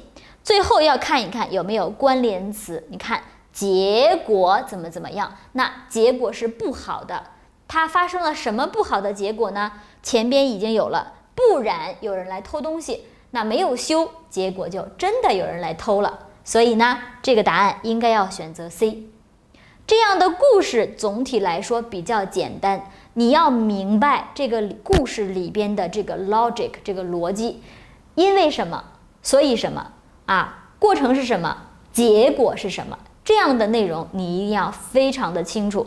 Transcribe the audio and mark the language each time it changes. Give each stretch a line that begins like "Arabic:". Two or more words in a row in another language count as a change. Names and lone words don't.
Chinese: 最後要看一看有沒有關聯詞。你看結果怎麼樣，那結果是不好的。它發生了什麼不好的結果呢？前邊已經有了，不然有人來偷東西，那沒有修，結果就真的有人來偷了。所以呢，這個答案應該要選擇 C。這樣的故事總體來說比較簡單，你要明白這個故事裡邊的這個 logic， 這個邏輯，因為什麼，所以什麼過程是什麼，結果是什麼， 這樣的內容你一定要非常的清楚。